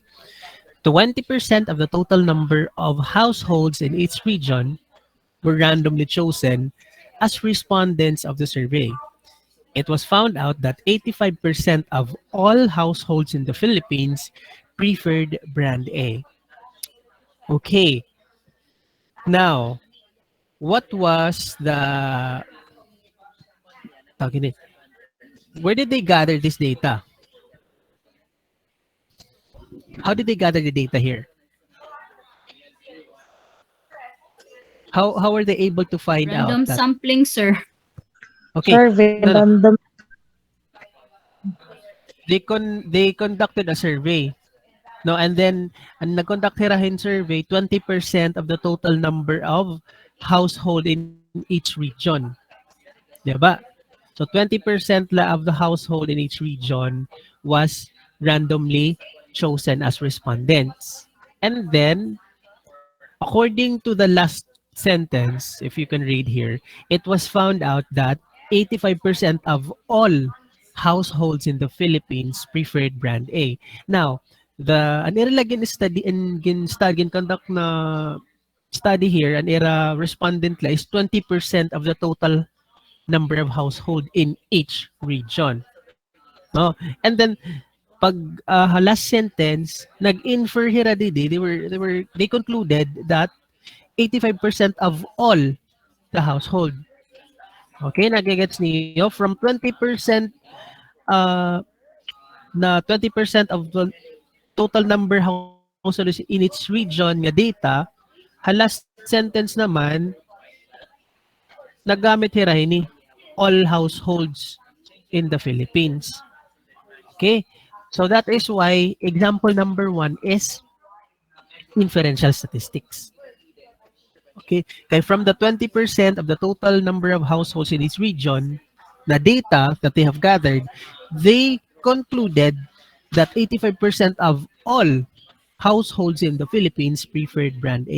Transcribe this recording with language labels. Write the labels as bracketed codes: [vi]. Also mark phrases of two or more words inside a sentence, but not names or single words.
[en] 20% of the total number of households in each region were randomly chosen as respondents of the survey. It was found out that 85% of all households in the Philippines preferred brand A. Okay, now, what was the [war] tawag ini, [en] where did they gather this data? How did they gather the data here? How are they able to find out Random that? sampling, sir. Okay, Survey no, no, random. they conducted a survey. No, and then [war] ang nag-conduct hirahin survey, [en] 20% of the total number of household in each region. [tl] 'Di ba? [en] So 20% of the household in each region was randomly chosen as respondents. And then, according to the last sentence, if you can read here, it was found out that 85% of all households in the Philippines preferred brand A. Now, the [war] an ira lagin study in gin conduct na study [en] here, [war] an era respondent la [en] is 20% of the total number of household in each region. No? And then pag last sentence, nag-infer here they concluded that 85% of all the household. Okay, [tl] nagigets niyo [en] from 20% uh, na 20% of the total number households in its region nga data, last sentence [war] naman nagamit hirahin ni [en] all households in the Philippines. Okay? So that is why example number 1 is inferential statistics. Okay? Kaya from the 20% of the total number of households in each region, the data that they have gathered, they concluded that 85% of all households in the Philippines preferred brand A.